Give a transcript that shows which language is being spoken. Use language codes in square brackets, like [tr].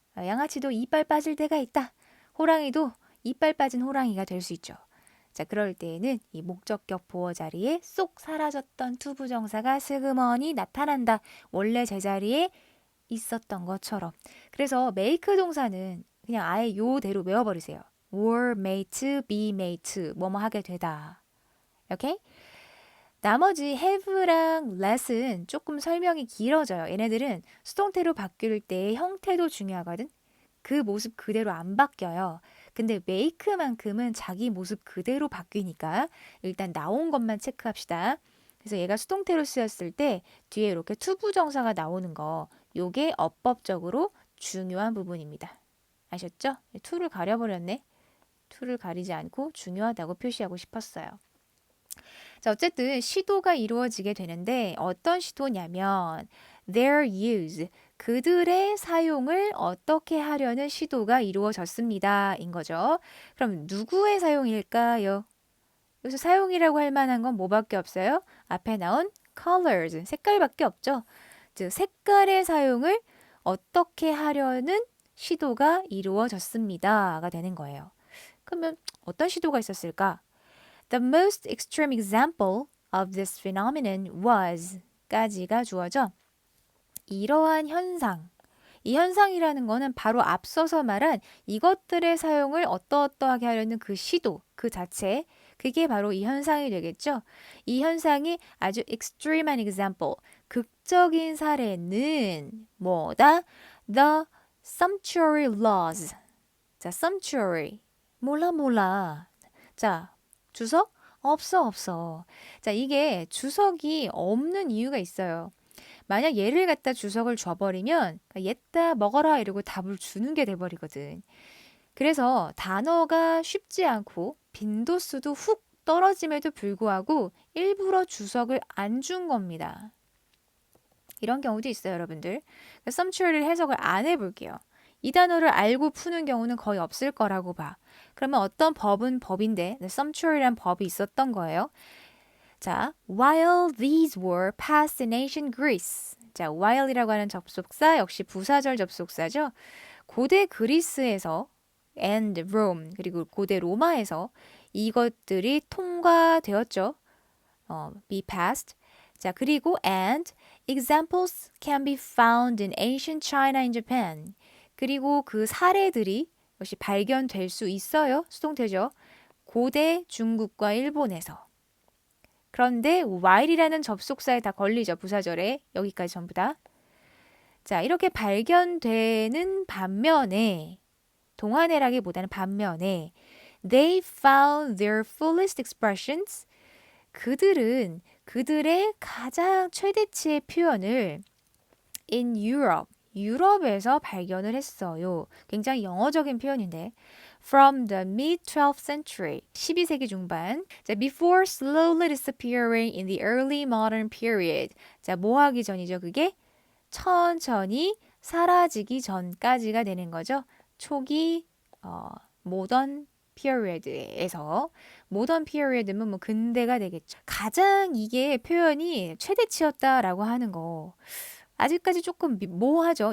[ko] 양아치도 이빨 빠질 때가 있다. 호랑이도 이빨 빠진 호랑이가 될 수 있죠. 자, 그럴 때에는 이 목적격 보어 자리에 쏙 사라졌던 to 부정사가 슬그머니 나타난다. 원래 제자리에 있었던 것처럼. 그래서 make 동사는 그냥 아예 요대로 외워버리세요. [en] were made to, be made to, [ko] 뭐뭐 하게 되다. 오케이? 나머지 have랑 let은 조금 설명이 길어져요. 얘네들은 수동태로 바뀔 때 형태도 중요하거든. 그 모습 그대로 안 바뀌어요. 근데 make만큼은 자기 모습 그대로 바뀌니까 일단 나온 것만 체크합시다. 그래서 얘가 수동태로 쓰였을 때 뒤에 이렇게 투부정사가 나오는 거 요게 어법적으로 중요한 부분입니다. 아셨죠? to를 가려버렸네. to를 가리지 않고 중요하다고 표시하고 싶었어요. 자, 어쨌든 시도가 이루어지게 되는데 어떤 시도냐면 [en] their use, [ko] 그들의 사용을 어떻게 하려는 시도가 이루어졌습니다. 인 거죠. 그럼 누구의 사용일까요? 여기서 사용이라고 할 만한 건 뭐밖에 없어요? 앞에 나온 colors, 색깔밖에 없죠. 즉, 색깔의 사용을 어떻게 하려는 시도가 이루어졌습니다가 되는 거예요. 그러면 어떤 시도가 있었을까? [en] The most extreme example of this phenomenon was [ko] 까지가 주어져 이러한 현상. 이 현상이라는 거는 바로 앞서서 말한 이것들의 사용을 어떠어떠하게 하려는 그 시도, 그 자체, 그게 바로 이 현상이 되겠죠. 이 현상이 아주 extreme한 example, 극적인 사례는 뭐다? [en] The sumptuary laws. 자, sumptuary. [ko] 몰라. 자, 주석? 없어. 자, 이게 주석이 없는 이유가 있어요. 만약 얘를 갖다 주석을 줘버리면 얘다 먹어라 이러고 답을 주는 게 돼버리거든. 그래서 단어가 쉽지 않고 빈도수도 훅 떨어짐에도 불구하고 일부러 주석을 안 준 겁니다. 이런 경우도 있어요, 여러분들. 썸추어리를 해석을 안 해볼게요. 이 단어를 알고 푸는 경우는 거의 없을 거라고 봐. 그러면 어떤 법은 법인데 썸추어리란 법이 있었던 거예요. [en] 자, while these were passed in ancient Greece. [ko] 자, while이라고 하는 접속사 역시 부사절 접속사죠. 고대 그리스에서 and Rome 그리고 고대 로마에서 이것들이 통과되었죠. [en] be passed. [ko] 자, 그리고 [en] and examples can be found in ancient China and Japan. [ko] 그리고 그 사례들이 역시 발견될 수 있어요. 수동태죠. 고대 중국과 일본에서. 그런데 while이라는 접속사에 다 걸리죠. 부사절에. 여기까지 전부 다. 자, 이렇게 발견되는 반면에 동안에라기보다는 반면에 [en] they found their fullest expressions. [ko] 그들은 그들의 가장 최대치의 표현을 [en] in Europe, [ko] 유럽에서 발견을 했어요. 굉장히 영어적인 표현인데 [en] from the mid-12th century, [ko] 12세기 중반. [en] 자, before slowly disappearing in the early modern period. [ko] 자, 뭐 하기 전이죠? 그게 천천히 사라지기 전까지가 되는 거죠. 초기 모던 period에서 모던 period면 뭐 근대가 되겠죠. 가장 이게 표현이 최대치였다라고 하는 거 아직까지 조금 모호하죠.